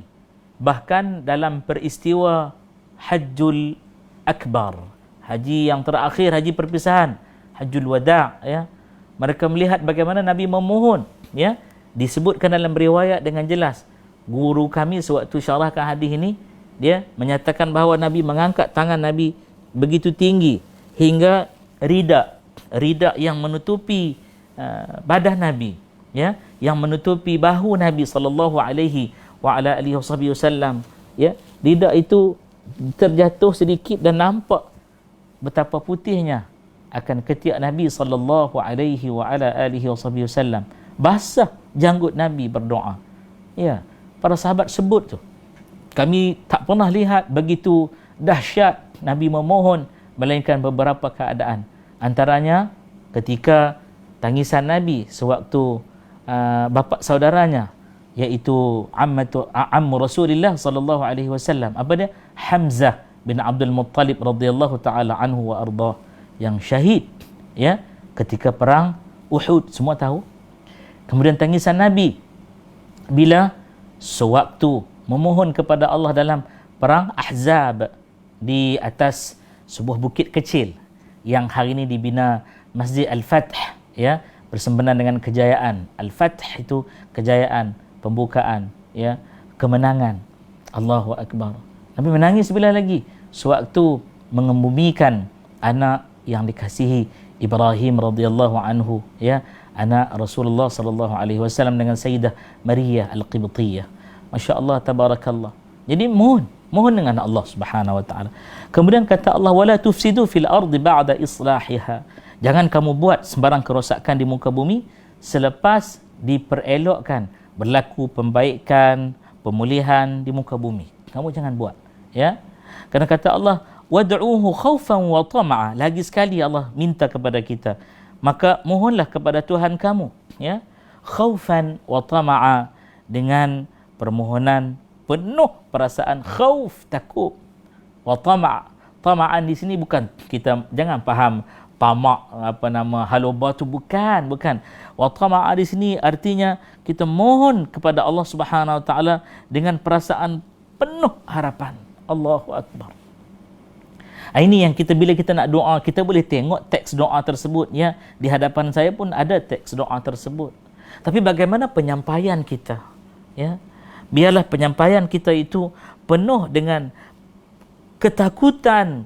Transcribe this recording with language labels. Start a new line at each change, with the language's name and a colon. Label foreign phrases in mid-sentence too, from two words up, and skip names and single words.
Malay: Bahkan dalam peristiwa Hajjul Akbar, haji yang terakhir, haji perpisahan, Hajjul Wada', ya, mereka melihat bagaimana Nabi memohon, ya, disebutkan dalam riwayat dengan jelas. Guru kami sewaktu syarahkan hadis ini, dia menyatakan bahawa Nabi mengangkat tangan Nabi begitu tinggi hingga rida yang menutupi badan Nabi, ya, yang menutupi bahu Nabi
Arabic: صلى الله عليه وعلى آله وسلم,
Malay: ya, rida itu terjatuh sedikit dan nampak betapa putihnya akan ketiak Nabi
Arabic: صلى الله عليه وعلى آله وسلم.
Malay: Basah janggut Nabi berdoa. Ya, para sahabat sebut tu, kami tak pernah lihat begitu dahsyat Nabi memohon melainkan beberapa keadaan. Antaranya ketika tangisan Nabi sewaktu bapa saudaranya, iaitu
Arabic: عم رسول الله صلى الله عليه وسلم,
Malay: apa dia? Hamzah bin Abdul Muttalib
Arabic: رضي الله تعالى عنه وأرضاه,
Malay: yang syahid, ya, ketika perang Uhud, semua tahu. Kemudian tangisan Nabi bila sewaktu memohon kepada Allah dalam perang Ahzab di atas sebuah bukit kecil yang hari ini dibina Masjid Al-Fath, ya, bersembenan dengan kejayaan. Al-Fath itu kejayaan, pembukaan, ya, kemenangan.
Arabic: الله أكبر.
Malay: Nabi menangis bila lagi sewaktu mengebumikan anak yang dikasihi Ibrahim
Arabic: رضي الله عنه,
Malay: ya, anak Rasulullah
Arabic: صلى الله عليه وسلم
Malay: dengan Sayyidah Maryah Al-Qibtiyah.
Arabic: ما شاء الله تبارك الله.
Malay: Jadi mohon dengan
Arabic: الله سبحانه وتعالى.
Malay: Kemudian kata Allah,
Arabic: ولا تفسدوا في الأرض بعد إصلاحها.
Malay: Jangan kamu buat sembarang kerosakan di muka bumi selepas diperelokkan, berlaku pembaikan, pemulihan di muka bumi. Kamu jangan buat, ya. Kerana kata Allah,
Arabic: وادعوه خوفا وطمعا.
Malay: Lagi sekali Allah minta kepada kita, maka mohonlah kepada Tuhan kamu, ya,
Arabic: خوفا وطمعا,
Malay: dengan permohonan penuh perasaan khauf, takut,
Arabic: وطمعا'.
Malay: Tama'an di sini bukan, kita jangan faham tamak halubah tu, bukan.
Arabic: وطمعا
Malay: di sini artinya kita mohon kepada
Arabic: الله سبحانه وتعالى
Malay: dengan perasaan penuh harapan.
Arabic: الله أكبر.
Malay: Ini yang kita, bila kita nak doa, kita boleh tengok teks doa tersebut, ya. Di hadapan saya pun ada teks doa tersebut. Tapi bagaimana penyampaian kita, ya? Biarlah penyampaian kita itu penuh dengan ketakutan.